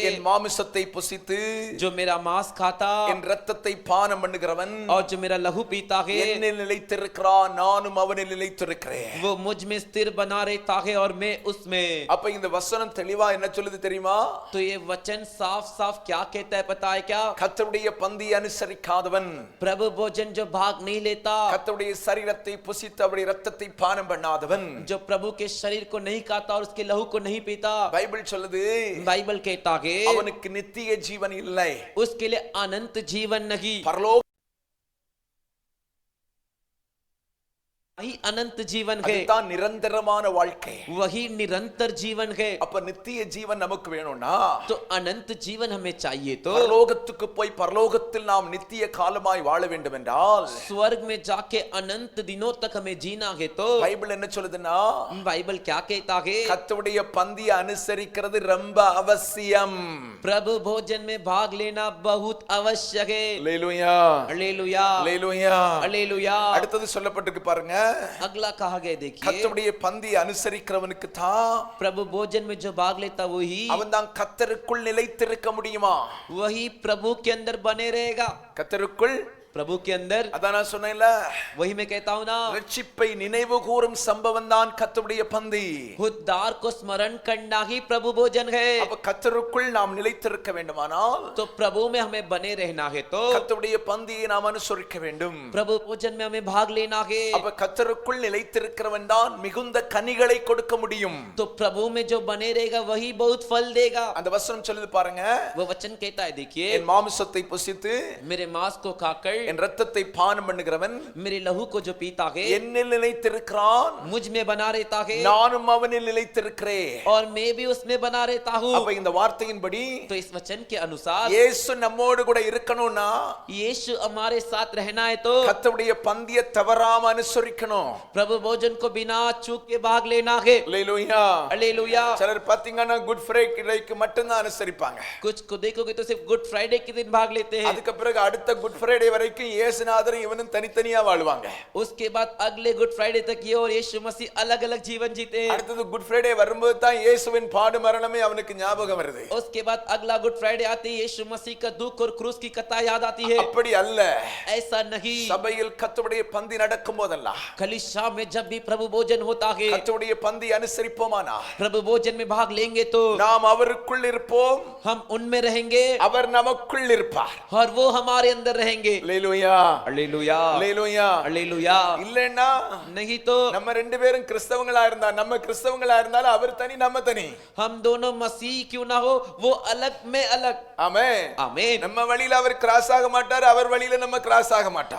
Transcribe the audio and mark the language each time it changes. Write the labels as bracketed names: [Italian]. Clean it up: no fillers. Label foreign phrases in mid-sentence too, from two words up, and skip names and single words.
[Tamil] என் மாமிசத்தை புசித்து [Hindi] जो मेरा मांस खाता [Tamil] என் இரத்தத்தை பானம் பண்ணுகிறவன் [Hindi] और जो मेरा लहू पीता है [Tamil] என்னில் நிலைத்திருக்கிறான், நானும் அவனில் நிலைத்திருக்கிறேன். [Hindi] वो मुझ में स्थिर बना रहता है और मैं उसमें। [Tamil] அப்ப இந்த வசனம் தெளிவா என்ன சொல்லுது தெரியுமா? [Hindi] तो ये वचन साफ साफ क्या कहता है पता है क्या? [Tamil] கர்த்தருடைய பந்தியை அனுசரிக்காதவன், [Hindi] प्रभु भोजन जो भाग नहीं लेता, [Tamil] கர்த்தருடைய சரீரத்தை புசித்து அவருடைய இரத்தத்தை பானம் பண்ணாதவன், [Hindi] जो प्रभु के शरीर को नहीं खाता और उसके लहू को नहीं पीता, [Tamil] பைபிள் சொல்லுது [Hindi] बाइबल कहता है [Tamil] அவனுக்கு நித்திய ஜீவன் இல்லை, [Hindi] उसके लिए अनंत जीवन नहीं, [Tamil] பரலோக [Hindi] वही अनंत जीवन है, [Tamil] அதுதான் நிரந்தரமான வாழ்க்கை. [Hindi] वही निरंतर जीवन है। [Tamil] அப்ப நித்திய ஜீவன் நமக்கு வேணும்னா [Hindi] तो अनंत जीवन हमें चाहिए तो [Tamil] பரலோகத்துக்கு போய் பரலோகத்தில் நாம் நித்திய காலமாய் வாழ வேண்டும் என்றால் [Hindi] स्वर्ग में जाके अनंत दिनों तक हमें जीना है तो [Tamil] பைபிள் என்ன சொல்லுதுன்னா [Hindi] बाइबल क्या कहता है? [Tamil] கர்த்தருடைய பந்தியை அனுசரிக்கிறது ரொம்ப அவசியம். [Hindi] प्रभु भोजन में भाग लेना बहुत आवश्यक है। [Tamil] அல்லேலூயா, [Hindi] हालेलुया, [Tamil] அல்லேலூயா. [Hindi] हालेलुया। [Tamil] அடுத்தது சொல்லப்பட்டிருக்கு பாருங்க, [Hindi] अगला कहा गया देखिए, [Tamil] கர்த்தருடைய பந்தியை அனுசரிக்கிறவனுக்கு தான் [Hindi] प्रभु भोजन में जो भाग लेता वही [Tamil] அவன் தான் கர்த்தருக்குள் நிலைத்திருக்க முடியுமா? [Hindi] वही प्रभु के अंदर बने रहेगा। [Tamil] கர்த்தருக்குள், [Hindi] प्रभु के अंदर, [Tamil] அதான் நான் சொன்னேன்ல, [Hindi] वही मैं कहता हूं ना, [Tamil] ரட்சிப்பை நினைவு கூறும் சம்பவம் தான் கர்த்தருடைய பந்தி. [Hindi] उद्धार को स्मरण करना ही प्रभु भोजन है। [Tamil] அப்ப கர்த்தருக்குள் நாம் நிலைத்திருக்க வேண்டுமானால் [Hindi] तो प्रभु में हमें बने रहना है तो [Tamil] கர்த்தருடைய பந்தியை நாம் அனுசரிக்க வேண்டும். [Hindi] प्रभु भोजन में हमें भाग लेना है। [Tamil] அப்ப கர்த்தருக்குள் நிலைத்திருக்கிறவன் தான் மிகுந்த கனிகளை கொடுக்க முடியும். [Hindi] तो प्रभु में जो बने रहेगा वही बहुत फल देगा। [Tamil] அந்த வசனம் சொல்லுது பாருங்க, [Hindi] वो वचन कहता है देखिए, [Tamil] என் மாமிசத்தை புசித்து [Hindi] मेरे मांस को खाकर [Tamil] என் இரத்தத்தை பானம் பண்ணுகிறவன் [Hindi] मेरे लहू को जो पीता है [Tamil] என்னில் நிலைத்திருக்கிறான், [Hindi] मुझ में बना रहता है [Tamil] நானும் அவனில் நிலைத்திருக்கிறேன். [Hindi] और मैं भी उसमें बना रहता हूँ। [Tamil] அப்ப இந்த வார்த்தையின்படி [Hindi] तो इस वचन के अनुसार [Tamil] இயேசு நம்மோடு கூட இருக்கணும்னா [Hindi] यीशु हमारे साथ रहना है तो [Tamil] கர்த்தருடைய பந்தியை தவறாம அனுசரிக்கணும். [Hindi] प्रभु भोजन को बिना चूक के भाग लेना है। [Tamil] அல்லேலூயா. [Hindi] हालेलुया। [Tamil] சிலர் பாத்தீங்கன்னா குட் ஃப்ரைடேக்கு மட்டும் தான் அனுசரிப்பாங்க. [Hindi] कुछ को देखोगे तो सिर्फ गुड फ्राइडे के दिन भाग लेते हैं, [Tamil] அதுக்கு பிறகு அடுத்த குட் ஃப்ரைடே வரைக்கும் இயேசுநாதரும் இவனும் தனித்தனியா வாழ்வாங்க. [Hindi] उसके बाद अगले गुड फ्राइडे तक ये और यीशु मसीह अलग अलग जीवन जीते हैं। [Tamil] அடுத்தது குட் ஃப்ரைடே வரும்போது தான் இயேசுவின் பாடு மரணமே அவனுக்கு ஞாபகம் வருது. [Hindi] उसके बाद अगला गुड फ्राइडे आते ही यीशु मसीह का दुख और क्रूस की कथा याद आती है। [Tamil] அப்படி அல்ல, [Hindi] ऐसा नहीं, [Tamil] சபையில் கர்த்தருடைய பந்தி நடக்கும் போதெல்லாம் [Hindi] कलीसिया में जब भी प्रभु भोजन होता है, [Tamil] கர்த்தருடைய பந்தி அனுசரிப்போமானா [Hindi] प्रभु भोजन में भाग लेंगे तो [Tamil] நாம் அவருக்குள் இருப்போம், [Hindi] हम उनमें रहेंगे [Tamil] அவர் நமக்குள் இருப்பார். [Hindi] और वो हमारे अंदर रहेंगे। [Tamil] அல்லேலூயா அல்லேலூயா அல்லேலூயா அல்லேலூயா இல்லன்னா [Hindi] नहीं तो [Tamil] நம்ம ரெண்டு பேரும் கிறிஸ்தவங்களா இருந்தா நம்ம கிறிஸ்தவங்களா இருந்தாலும் அவர் தனி நம்ம தனி [Hindi] हम दोनों मसीह क्यों ना हो वो अलग में अलग [Tamil] ஆமென் [Hindi] आमीन [Tamil] நம்ம வழியில அவர் கிராஸ் ஆக மாட்டார் அவர் வழியில நம்ம கிராஸ் ஆக மாட்டார்